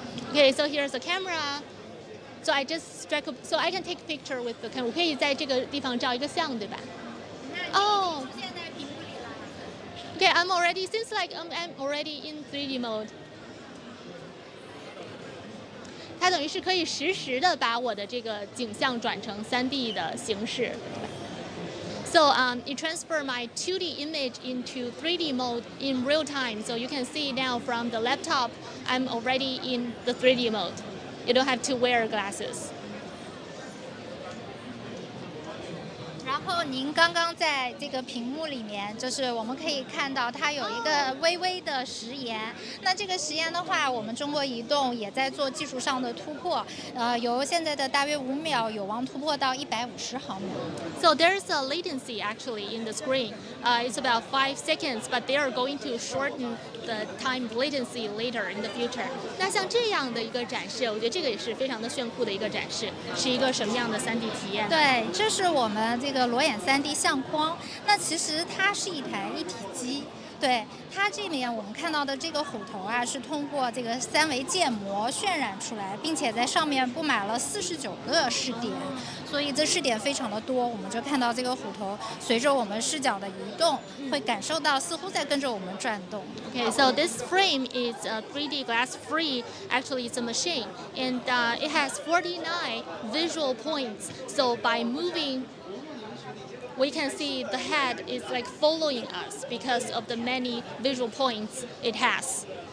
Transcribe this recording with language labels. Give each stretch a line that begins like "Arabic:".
English: Okay, so here's the camera. So I just strike up, so I can take a picture with the camera.
Chinese: 我可以在这个地方照一个相，对吧？哦。
English: Okay, I'm already, seems like I'm already in 3D mode.
Chinese: 它等于是可以实时的把我的这个景象转成3D 的形式。
English: So it transferred my 2D image into 3D mode in real time. So you can see now from the laptop, I'm already in the 3D mode. You don't have to wear glasses.
Chinese: 然后您刚刚在这个屏幕里面，就是我们可以看到它有一个微微的时延。那这个时延的话，我们中国移动也在做技术上的突破，由现在的大约5秒，有望突破到150毫秒。
English: So there's a latency actually in the screen. It's about 5 seconds, but they are going to shorten the time latency later in the future.
Chinese: 那像这样的一个展示，我觉得这个也是非常的炫酷的一个展示，是一个什么样的3D 体验？对，这是我们这个裸眼3D 相框。那其实它是一台一体机。对，它这里面我们看到的这个虎头啊，是通过这个3维建模渲染出来，并且在上面布满了49个视点，所以这视点非常的多。我们就看到这个虎头随着我们视角的移动，会感受到似乎在跟着我们转动。
English: Okay, so this frame is 3D glass free. Actually, it's a machine, and it has 49 visual points. So by moving, we can see the head is like following us because of the many visual points it has.